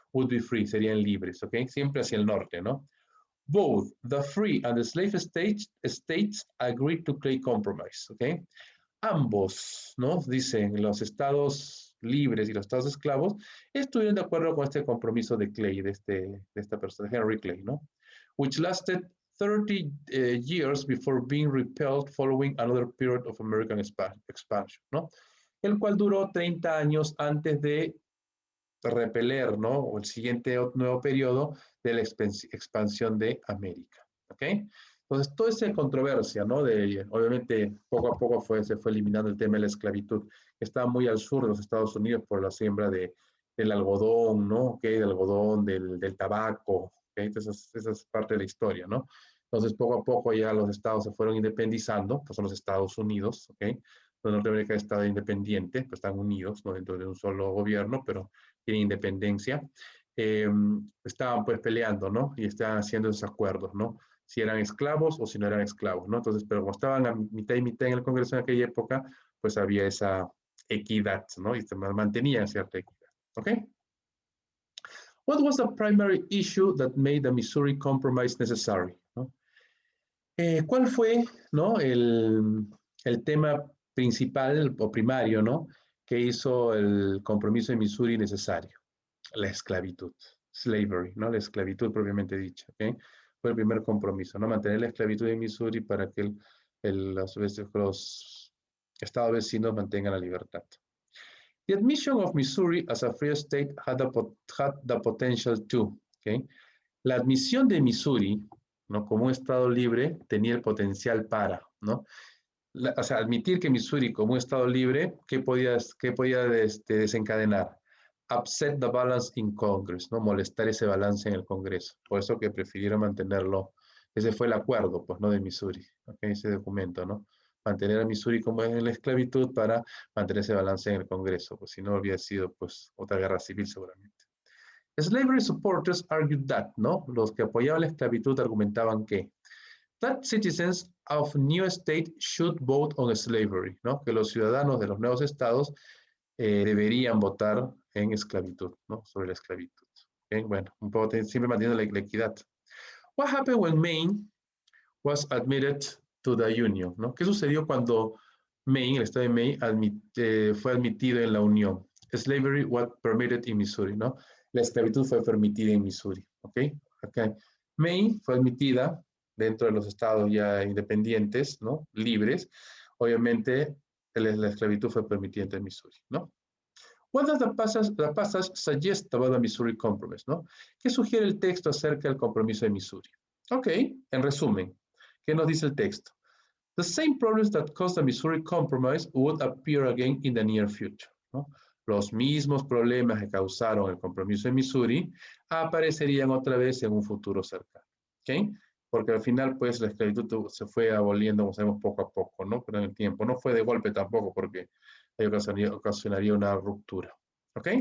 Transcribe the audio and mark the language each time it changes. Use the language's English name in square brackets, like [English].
[English] Would be free, [Spanish] serían libres, ¿ok? Siempre hacia el norte, ¿no? [English] Both the free and the slave states agreed to Clay Compromise, ¿ok? [Spanish] ambos, ¿no? Dicen los estados libres y los estados esclavos estuvieron de acuerdo con este compromiso de Clay, de esta persona, Henry Clay, ¿no? [English] Which lasted 30 years before being repelled following another period of American expansion, ¿no? [Spanish] El cual duró 30 años antes de repeler, ¿no? O el siguiente nuevo periodo de la expansión de América, ¿ok? Entonces, toda esa controversia, ¿no? Obviamente, poco a poco se fue eliminando el tema de la esclavitud, que estaba muy al sur de los Estados Unidos por la siembra del algodón, ¿no? ¿Ok? Del algodón, del tabaco, ¿ok? Entonces, esa es parte de la historia, ¿no? Entonces, poco a poco ya los estados se fueron independizando, pues son los Estados Unidos, ¿ok? Norteamérica es estado independiente, pues están unidos, ¿no? Dentro de un solo gobierno, pero tienen independencia. Estaban pues peleando, ¿no? Y estaban haciendo esos acuerdos, ¿no? Si eran esclavos o si no eran esclavos, ¿no? Entonces, pero como estaban a mitad y mitad en el Congreso en aquella época, pues había esa equidad, ¿no? Y se mantenía cierta equidad, ¿ok? [English] What was the primary issue that made the Missouri Compromise necessary? [Spanish] ¿No? ¿Cuál fue, ¿no? el tema principal o primario, ¿no? Que hizo el compromiso de Missouri necesario? La esclavitud, slavery, ¿no? La esclavitud propiamente dicha, ¿ok? Fue el primer compromiso, ¿no? Mantener la esclavitud en Missouri para que los estados vecinos mantengan la libertad. [English] The admission of Missouri as a free state had the potential to, ¿ok? [Spanish] La admisión de Missouri, ¿no? Como un estado libre tenía el potencial para, ¿no? O sea, admitir que Missouri como un estado libre, ¿qué podía desencadenar? [English] Upset the balance in Congress, [Spanish] ¿no? Molestar ese balance en el Congreso. Por eso que prefirieron mantenerlo, ese fue el acuerdo, pues, ¿no? De Missouri, ¿okay? Ese documento, ¿no? Mantener a Missouri como en la esclavitud para mantener ese balance en el Congreso, pues si no habría sido, pues, otra guerra civil seguramente. [English] Slavery supporters argued that, ¿no? [Spanish] Los que apoyaban la esclavitud argumentaban que [English] that citizens of new state should vote on slavery, ¿no? [Spanish] Que los ciudadanos de los nuevos estados deberían votar en esclavitud, ¿no? Sobre la esclavitud. ¿Okay? Bueno, un poco siempre manteniendo la equidad. [English] What happened when Maine was admitted to the Union, ¿no? [Spanish] ¿Qué sucedió cuando Maine, el estado de Maine, fue admitido en la Unión? [English] Slavery was permitted in Missouri, ¿no? [Spanish] La esclavitud fue permitida en Missouri, ¿ok? Okay. Maine fue admitida dentro de los estados ya independientes, ¿no? Libres. Obviamente, la esclavitud fue permitida en Missouri, ¿no? [English] What does the passage suggest about the Missouri Compromise, ¿no? [Spanish] ¿Qué sugiere el texto acerca del compromiso de Missouri? Ok, en resumen, ¿qué nos dice el texto? [English] The same problems that caused the Missouri Compromise would appear again in the near future, ¿no? [Spanish] Los mismos problemas que causaron el compromiso de Missouri aparecerían otra vez en un futuro cercano, ¿ok? Porque al final, pues, la esclavitud se fue aboliendo, como sabemos, poco a poco, ¿no? Pero en el tiempo, no fue de golpe tampoco, porque ahí ocasionaría una ruptura, ¿ok?